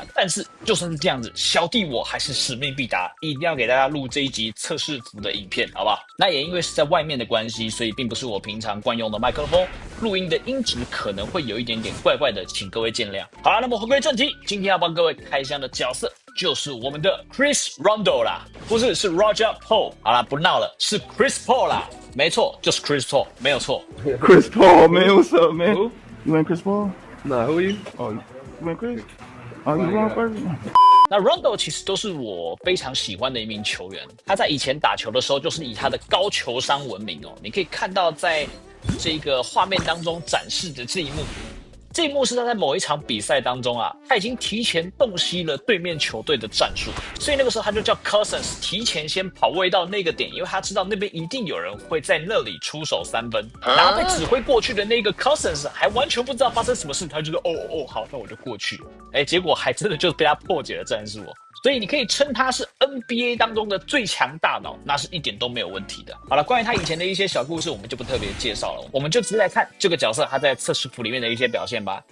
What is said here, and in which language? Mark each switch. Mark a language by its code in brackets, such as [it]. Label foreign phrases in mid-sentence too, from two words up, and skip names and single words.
[zh] 但是就算是這樣子，小弟我還是使命必達，一定要給大家錄這一集測試服的影片，好不好？那也因為是在外面的關係，所以並不是我平常慣用的麥克風，錄音的音質可能會有一點點怪怪的，請各位見諒。好啦，那麼回歸正題，今天要幫各位開箱的角色就是我們的 Chris Rondo 啦，不是，是 Roger Paul。好啦，不鬧了，是 Chris Paul 啦，沒錯，就是 Chris Paul， 沒有錯。 Chris Paul 沒有錯 man. [en] Who? You went Chris Paul? Nah, who are you? Oh, you went Chris? Oh, you went first? [zh] 那 Rondo 其實都是我非常喜歡的一名球員，他在以前打球的時候就是以他的高球商聞名哦。你可以看到在這個畫面當中展示的這一幕。這一幕是他在某一場比賽當中啊，他已經提前洞悉了對面球隊的戰術，所以那個時候他就叫 Cousins 提前先跑位到那個點，因為他知道那邊一定有人會在那裡出手三分。然後被指揮過去的那個 Cousins 還完全不知道發生什麼事，他就說哦好，那我就過去。結果還真的就被他破解了戰術哦。所以你可以稱他是 NBA 當中的最強大腦，那是一點都沒有問題的。好了，關於他以前的一些小故事，我們就不特別介紹了，我們就直接來看這個角色他在測試服裡面的一些表現吧。